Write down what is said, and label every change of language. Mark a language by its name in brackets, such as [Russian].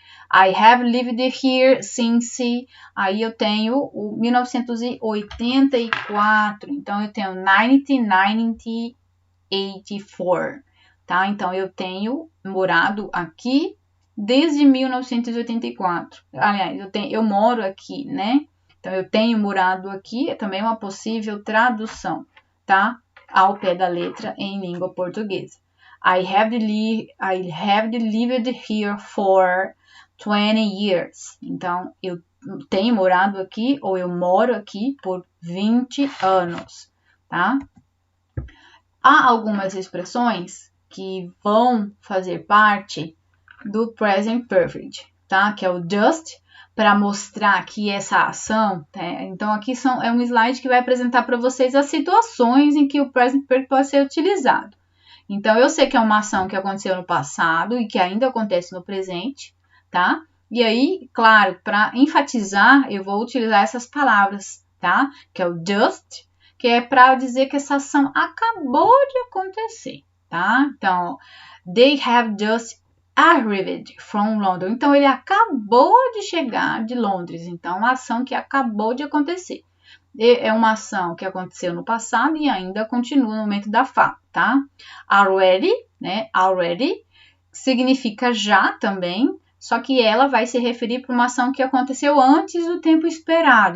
[English] I have lived here since, [Portuguese] aí eu tenho o 1984, então eu tenho 1984, tá? Então eu tenho morado aqui desde 1984. Aliás, eu moro aqui, né? Então eu tenho morado aqui, é também uma possível tradução, tá? Ao pé da letra em língua portuguesa. [English] I have lived here for 20 years. [Portuguese] Então, eu tenho morado aqui ou eu moro aqui por 20 anos, tá? Há algumas expressões que vão fazer parte do present perfect, tá? Que é o just, para mostrar que essa ação, tá? Então aqui é um slide que vai apresentar para vocês as situações em que o present perfect pode ser utilizado. Então eu sei que é uma ação que aconteceu no passado e que ainda acontece no presente, tá? E aí, claro, para enfatizar, eu vou utilizar essas palavras, tá? Que é o just, que é para dizer que essa ação acabou de acontecer, tá? Então, [English] they have just arrived from London. [Portuguese] Então, ele acabou de chegar de Londres. Então, uma ação que acabou de acontecer. É uma ação que aconteceu no passado e ainda continua no momento da fala, tá? Already, né? Already significa já também, só que ela vai se referir para uma ação que aconteceu antes do tempo esperado.